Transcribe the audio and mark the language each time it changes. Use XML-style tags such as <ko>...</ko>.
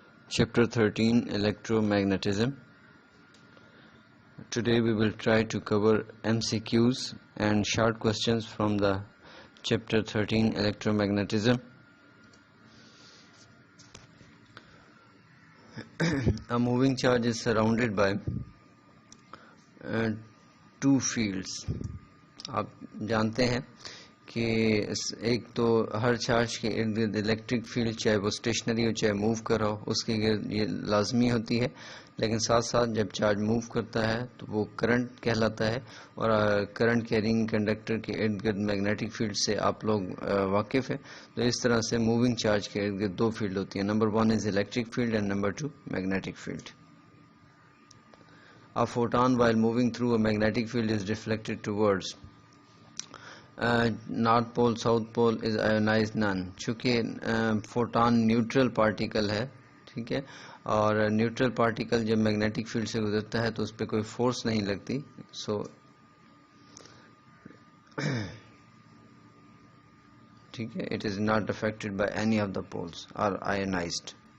<en>Chapter 13, Electromagnetism. Today we will try to cover MCQs and short questions from the chapter 13, Electromagnetism. A moving charge is surrounded by two fields.</en> <ur>آپ جانتے ہیں کہ ایک تو ہر charge کے ارد گرد الیکٹرک فیلڈ چاہے وہ اسٹیشنری ہو چاہے موو کر رہا ہو اس کے گرد یہ لازمی ہوتی ہے، لیکن ساتھ ساتھ جب چارج موو کرتا ہے تو وہ کرنٹ کہلاتا ہے، اور کرنٹ کیرنگ کنڈکٹر کے ارد گرد میگنیٹک فیلڈ سے آپ لوگ واقف ہیں. تو اس طرح سے موونگ چارج کے ارد گرد دو فیلڈ ہوتی ہیں، number 1 is electric field and number 2 magnetic field.</ur> <en>A photon while moving through a magnetic field is reflected towards North Pole, South Pole is ionized none.</en> <ur>چونکہ فوٹان نیوٹرل پارٹیکل ہے، ٹھیک ہے، اور نیوٹرل پارٹیکل جب magnetic field سے گزرتا ہے تو اس پہ کوئی فورس نہیں لگتی، سو ٹھیک ہے،</ur> <en>it is not affected by any of the poles or ionized.</en>